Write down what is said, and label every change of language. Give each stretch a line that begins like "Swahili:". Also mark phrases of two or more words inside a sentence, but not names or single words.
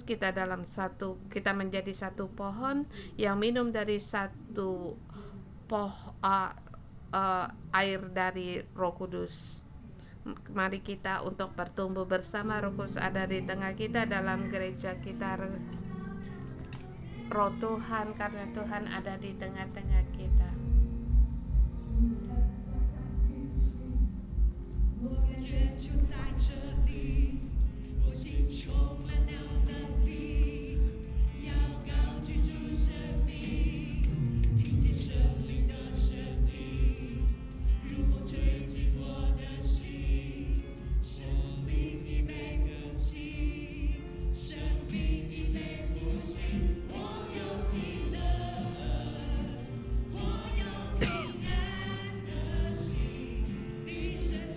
Indonesian: Kita menjadi satu pohon yang minum dari satu air dari Roh Kudus. Mari kita untuk bertumbuh bersama. Roh Kudus ada di tengah kita dalam gereja kita. Roh Tuhan, karena Tuhan ada di tengah-tengah kita.
Chinese: 我感觉就在这里，我心充满了能力，要高举主生命，听见圣灵的声音，如风吹进我的心，生命已被更新，生命已被复兴，我有喜乐，我有平安的心，你生命。